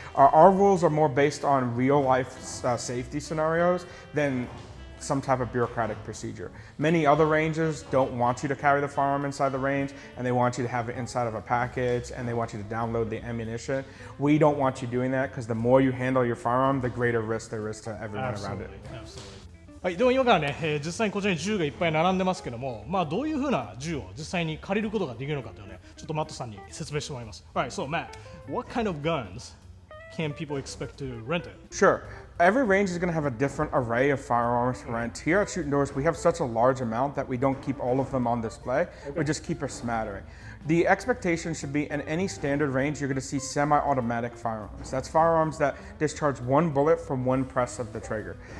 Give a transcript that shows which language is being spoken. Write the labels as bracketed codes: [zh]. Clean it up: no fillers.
[en] Our rules are more based on real life safety scenarios than some type of bureaucratic procedure. Many other ranges don't want you to carry the firearm inside the range, and they want you to have it inside of a package, and they want you to download the ammunition. We don't want you doing that, because the more you handle your firearm, the greater risk there is to everyone around it. Absolutely. [ja] はい、では今からね、実際にこちらに銃がいっぱい並んでますけども、どういうふうな銃を実際に借りることができるのかというのをね、ちょっとマットさんに説明してもらいます。 [en] Alright, so Matt, what kind of guns can people expect to rent it? Sure. Every range is going to have a different array of firearms to rent. Here at Shooting Doors, we have such a large amount that we don't keep all of them on display. Okay. We just keep a smattering. The expectation should be in any standard range, you're going to see semi-automatic firearms. That's firearms that discharge one bullet from one press of the trigger.